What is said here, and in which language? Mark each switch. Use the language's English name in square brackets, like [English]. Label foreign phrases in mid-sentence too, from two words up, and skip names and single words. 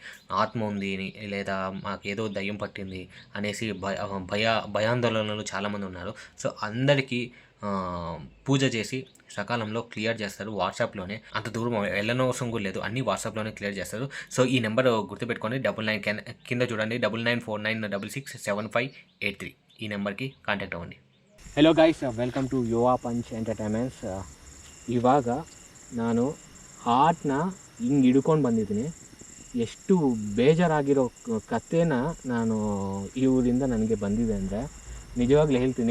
[Telugu] ఆత్మ ఉంది లేదా మాకేదో దయ్యం పట్టింది అనేసి భయాందోళనలు చాలామంది ఉన్నారు. సో అందరికీ పూజ చేసి సకాలంలో క్లియర్ చేస్తారు. వాట్సాప్లోనే, అంత దూరం వెళ్ళనవసరం కూడా లేదు, అన్నీ వాట్సాప్లోనే క్లియర్ చేస్తారు. సో ఈ నెంబర్ గుర్తుపెట్టుకోండి, 99 కింద చూడండి, 9949667583 ఈ నెంబర్కి కాంటాక్ట్ ಅవ్వండి. [English] hello guys, welcome to [Kannada] ಯೋವಾ ಪಂಚ್ ಎಂಟರ್ಟೈನ್ಮೆಂಟ್ಸ್. ಇವಾಗ ನಾನು ಹಾರ್ಟ್ನ ಹಿಂಗೆ ಹಿಡ್ಕೊಂಡು ಬಂದಿದ್ದೀನಿ. ಎಷ್ಟು ಬೇಜಾರಾಗಿರೋ ಕಥೆನ ನಾನು ಇವರಿಂದ ನನಗೆ ಬಂದಿದೆ ಅಂದರೆ ನಿಜವಾಗ್ಲೂ ಹೇಳ್ತೀನಿ.